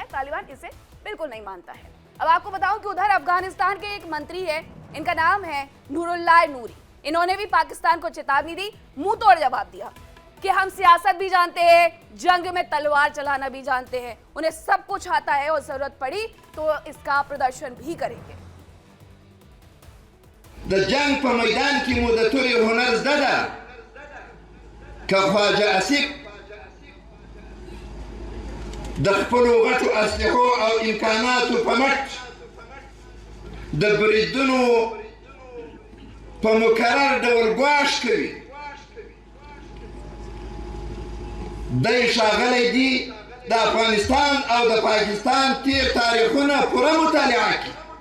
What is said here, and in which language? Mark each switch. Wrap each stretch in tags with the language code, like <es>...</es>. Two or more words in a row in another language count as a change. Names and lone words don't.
<hi>तालिबान इसे बिल्कुल नहीं मानता है। अब आपको बताऊं कि उधर अफगानिस्तान के एक मंत्री है, इनका नाम है नूरुल्लाह नूरी, इन्होंने भी पाकिस्तान को चेतावनी दी, मुंह तोड़ जवाब दिया कि हम सियासत भी जानते हैं, जंग में तलवार चलाना भी जानते हैं, उन्हें सब कुछ आता है और जरूरत पड़ी तो इसका प्रदर्शन भी करेंगे।</hi> <ps>د جنگ په میدان کې مو د تورې هنر زده ده که خواجه آصف د خپلو غټو اسلحو او امکاناتو په مټ د بریدونو په مکرر ډول ګواښ کوي دی ښاغلی دی د افغانستان او د پاکستان تیر تاریخونه پوره مطالعه کړي.</ps>